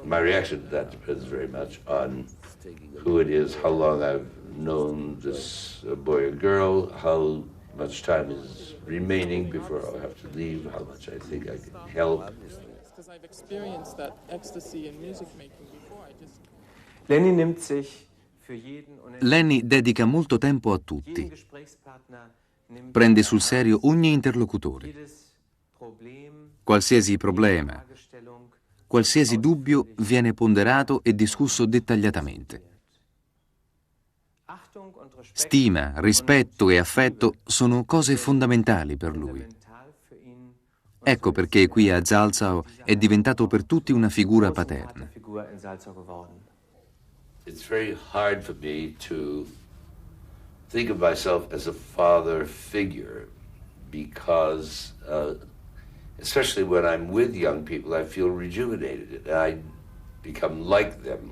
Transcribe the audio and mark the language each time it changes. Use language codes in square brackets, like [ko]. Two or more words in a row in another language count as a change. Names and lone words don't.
[en] My reaction to that depends very much on who it is, how long I've known this boy or girl, how much time is remaining before I'll have to leave, how much I think I can help. Because I've experienced that ecstasy in music making before. [de] Lenny nimmt sich [it] Lenny dedica molto tempo a tutti. Prende sul serio ogni interlocutore. Qualsiasi problema, qualsiasi dubbio viene ponderato e discusso dettagliatamente. Stima, rispetto e affetto sono cose fondamentali per lui. Ecco perché qui a Salzau è diventato per tutti una figura paterna. [en] It's very hard for me to think of myself as a father figure because, especially when I'm with young people, I feel rejuvenated and I become like them.